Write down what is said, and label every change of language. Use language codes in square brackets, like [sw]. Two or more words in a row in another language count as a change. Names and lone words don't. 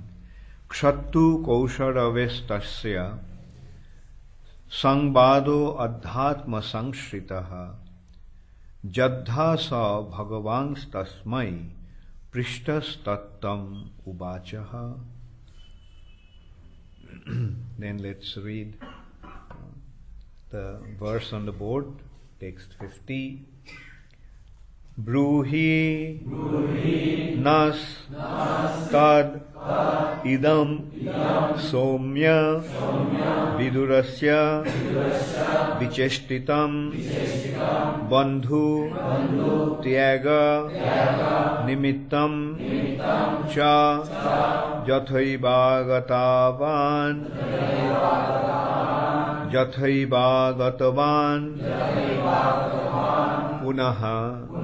[sa] क्षत्तुः कौषारवेस्तस्य संवादो अध्यात्म संश्रितः यद्वा स भगवांस्तस्मै पृष्टस् तत्त्वम् उवाच ह. [en] Then let's read the verse on the board, text 50. [sa] ब्रूहि नस् तद् इदं सौम्य विदुरस्य विचेष्टितम् बन्धु त्याग निमित्तं च यथैव पुनः.